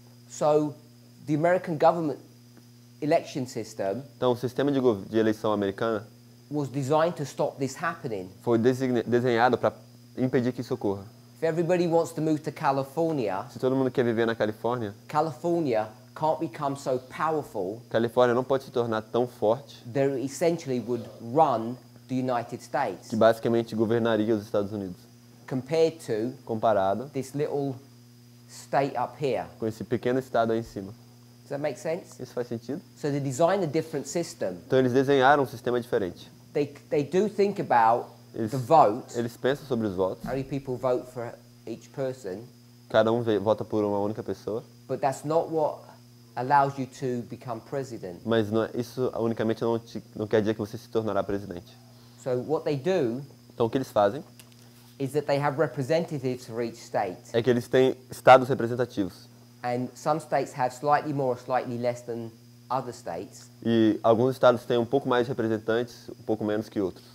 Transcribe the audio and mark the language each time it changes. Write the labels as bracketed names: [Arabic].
[English] So the American government election system [Portuguese] Então, o sistema de eleição americana [English] was designed to stop this happening. [Portuguese] foi desenhado para impedir que isso ocorra. [English] If everybody wants to move to California, [Portuguese] Se todo mundo quer viver na Califórnia, [English] California can't become so powerful [Portuguese] Califórnia não pode se tornar tão forte [English] that it essentially would run the United States [Portuguese] que basicamente governaria os Estados Unidos, [English] compared to [Portuguese] comparado [English] this little state up here. [Portuguese] com esse pequeno estado aí em cima. [English] Does that make sense? [Portuguese] Isso faz sentido? [English] So they designed a different system. [Portuguese] Então eles desenharam um sistema diferente. [English] They do think about [Portuguese] Eles, [English] the vote, [Portuguese] eles pensam sobre os votos. [English] how many people vote for each person, [Portuguese] Cada um vota por uma única pessoa, [English] but that's not what allows you to become president. [Portuguese] mas isso unicamente não quer dizer que você se tornará presidente. [English] So what they do [Portuguese] Então o que eles fazem [English] is that they have representatives for each state, [Portuguese] é que eles têm estados representativos. [English] and some states have slightly more or slightly less than other states, [Portuguese] E alguns estados têm um pouco mais de representantes, um pouco menos que outros.